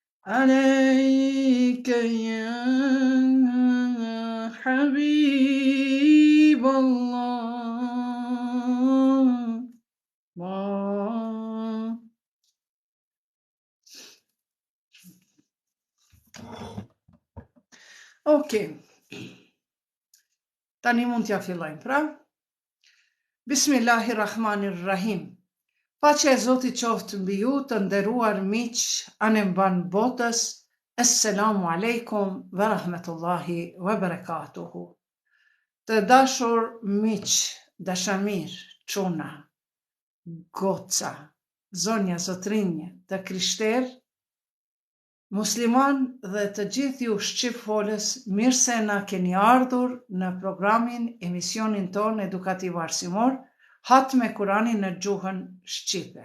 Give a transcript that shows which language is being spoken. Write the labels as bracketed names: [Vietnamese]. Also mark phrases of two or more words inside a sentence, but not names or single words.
[Arabic] عليك يا حبيب الله. [Albanian] Okej. Tani mund t'ja fillojmë, pra. Bismillahirrahmanirrahim. Paqja e Zotit qoftë mbi ju, të nderuar miq anemban botës. [Arabic] السلام عليكم ورحمة الله وبركاته. [Albanian] Të dashur miq, dashamir, çuna, goca, zonja, zotrinje, të krishterë, musliman dhe të gjithë ju shqip folës, mirë se na keni ardhur në programin, emisionin ton edukativ arsimor, Hat me Kuranin në gjuhën shqipe.